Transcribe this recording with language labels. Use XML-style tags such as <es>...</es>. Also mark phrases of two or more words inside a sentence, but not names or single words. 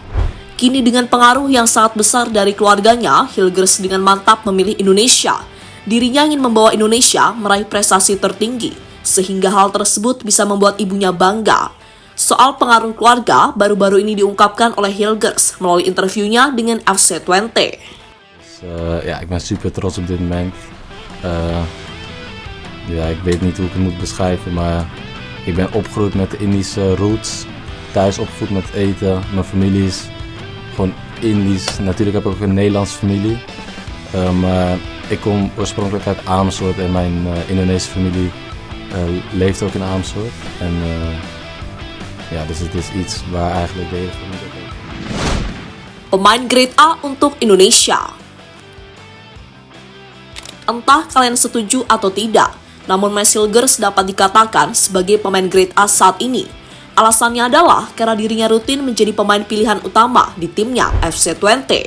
<id>Kini dengan pengaruh yang sangat besar dari keluarganya, Hilgers dengan mantap memilih Indonesia. Dirinya ingin membawa Indonesia meraih prestasi tertinggi, sehingga hal tersebut bisa membuat ibunya bangga. Soal pengaruh keluarga, baru-baru ini diungkapkan oleh Hilgers melalui interviewnya dengan FC Twente.</id> <nl>Ja, ik ben super trots op dit moment. Ik weet niet hoe ik het moet beschrijven, maar ik ben opgegroeid met de Indische roots. Thuis opgevoed met eten. Mijn familie is gewoon Indisch. Natuurlijk heb ik ook een Nederlandse familie. Maar ik kom oorspronkelijk uit Amersfoort en mijn Indonesische familie leeft ook in Amersfoort. Ja, dus het is iets waar eigenlijk de hele familie op heeft.</nl> <id>Pemain</id> <en>grade A</en> <id>untuk Indonesia. Entah kalian setuju atau tidak, namun Mes Hilgers dapat dikatakan sebagai pemain</id> <en>grade A</en> <id>saat ini. Alasannya adalah karena dirinya rutin menjadi pemain pilihan utama di timnya FC Twente.</id>